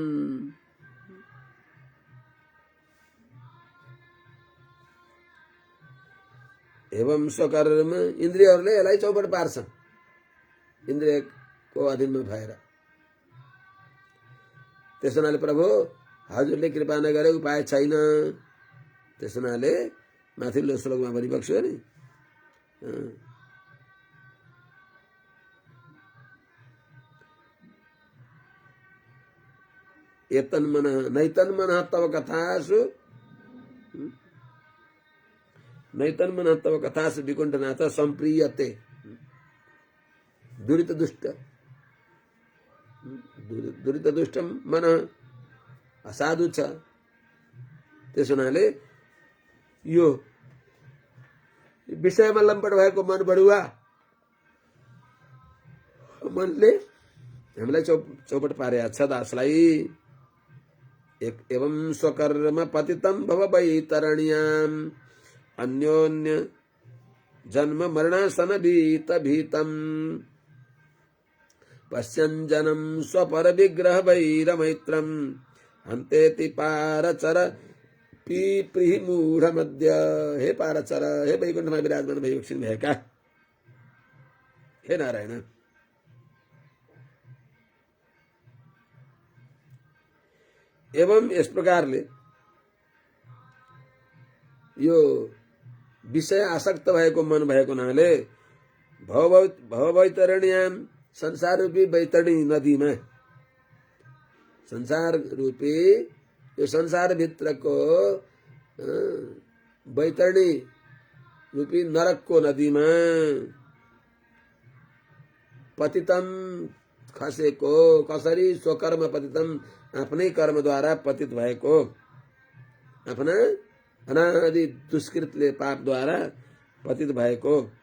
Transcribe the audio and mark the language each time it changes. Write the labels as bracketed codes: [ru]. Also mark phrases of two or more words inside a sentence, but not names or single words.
[ne] एवं स्वकर्म इन्द्रियहरूले यसलाई चौपट पार्छन् इन्द्रियको अधीनमा भएर। त्यस हुनाले प्रभु हजुरले कृपा नगरे उपाय छैन। त्यस हुनाले माथिल्लो श्लोकमा भनिबक्स्यो नि [sa] एतन्मन नैतन्मन तव कथासु नैतन्मन तव कथासु विकुण्ठनाथ सम्प्रीयते। [ne] दुरित दुष्ट मन असाधु छ। त्यस हुनाले यो विषयमा लम्पट भएको मन बढुवा मनले हामीलाई चौपट पारेको छ दासलाई। [sa] एवं स्वकर्म पतितम भव वैतरण्याम अन्योन्य जन्म मरणासन भीत भीतम पश्यन् जनम स्वपर विग्रह वैरमैत्रम हन्तेति पारचर पीप्रिहि मूढ़ मध्य। हे पारचर, हे वैकुंठ में विराजमान भयक्षिण भयका, हे नारायण। [ne] एवं इस प्रकारले यो विषय आसक्त भएको मन भएको हुनाले भववैतरण्याम संसार रूपी वैतरणी नदीमा, संसार रूपी यो संसार भित्रको वैतरणी रूपी नरकको नदीमा पतितम खसेको, कसरी [sa] स्वकर्म पतितम [ne] आफ्नै कर्मद्वारा पतित भएको, आफ्ना अनादि दुष्कृतले पापद्वारा पतित भएको,